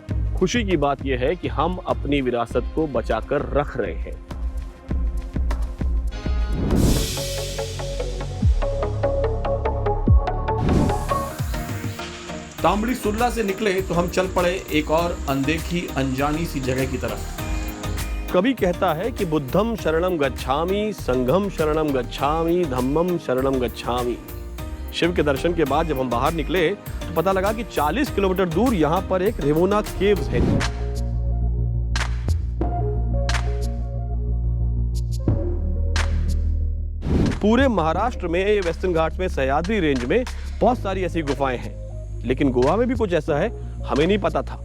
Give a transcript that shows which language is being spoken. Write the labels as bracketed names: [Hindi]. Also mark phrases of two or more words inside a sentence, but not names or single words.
[Hindi] खुशी की बात यह है कि हम अपनी विरासत को बचाकर रख रहे हैं। तांबड़ी सुरला से निकले तो हम चल पड़े एक और अनदेखी अनजानी सी जगह की तरफ। कवि कहता है कि [Pali] बुद्धम शरणम गच्छामि, संघम शरणम गच्छामि, धम्मम शरणम गच्छामि। [Hindi] शिव के दर्शन के बाद जब हम बाहर निकले तो पता लगा कि 40 किलोमीटर दूर यहाँ पर एक रेवोना केव्स है। पूरे महाराष्ट्र में, वेस्टर्न घाट्स में, सह्याद्री रेंज में बहुत सारी ऐसी गुफाएं हैं, लेकिन गोवा में भी कुछ ऐसा है, हमें नहीं पता था।